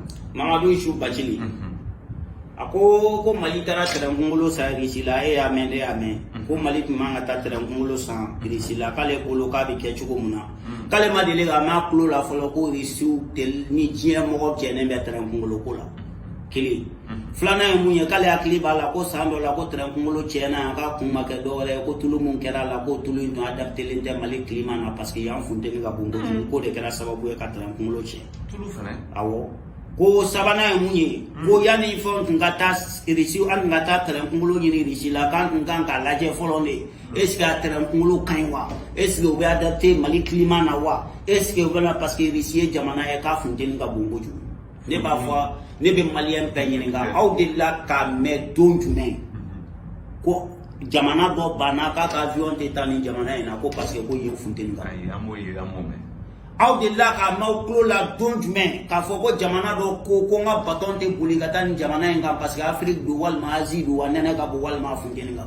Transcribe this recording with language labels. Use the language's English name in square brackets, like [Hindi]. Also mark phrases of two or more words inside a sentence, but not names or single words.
[Bambara] Mamadu Isu Bacili a ko Mali taara terrain kunkolo san irisi la e y'a mɛn ne y'a mɛn ko Mali tun man ka taa terrain kunkolo san irisi la k'ale bolo k'a bɛ kɛ cogo min na k'ale ma deli ka mɛn a tulo la fɔlɔ ko irisiw ni diɲɛ mɔgɔ jɛnnen bɛ terrain kunkolo ko la kili flana ye mun ye k'ale hakili b'a la ko san dɔ la ko tɛrɛn kunkolo tiɲɛna k'a kun ma kɛ dɔwɛrɛ ko tulu mun kɛra a la ko tulu in tun adaptelen tɛ Mali climat na [French] parce que [Bambara] yan funteni ka bon kojugu ko de kɛra sababu ye ka tɛrɛn kunkolo tiɲɛ. Tulu fɛnɛ. Awɔ ko sabanan ye mun ye ko yanni fɛnw tun ka taa Irisi an tun ka taa tɛrɛn kunkolo ɲini Irisi la k'an tun kan k'a lajɛ fɔlɔ de [French] est-ce que [Bambara] a tɛrɛn kunkolo ka ɲi wa [French] est-ce que [Bambara] u bɛ adapté Mali climat na wa est-ce que u bɛna [French] parce que [Bambara] Irisi ye jamana ye k'a funteni ka bon kojugu ne b'a fɔ ne bɛ maliyɛn bɛɛ ɲininka aw delila k'a mɛn don jumɛn ko jamana dɔ banna k'a ka avion tɛ taa nin jamana in na ko [French] parce que [Bambara] ko yen funteni ka bon. Ayi an m'o ye an m'o mɛn. Aw delila k'a m'aw tulo la don jumɛn k'a fɔ ko jamana dɔ ko n ka baton tɛ boli ka taa nin jamana in kan [French] parce que [Bambara] Afrique don walima Asie don wa nɛnɛ ka bon walima funteni ka bon.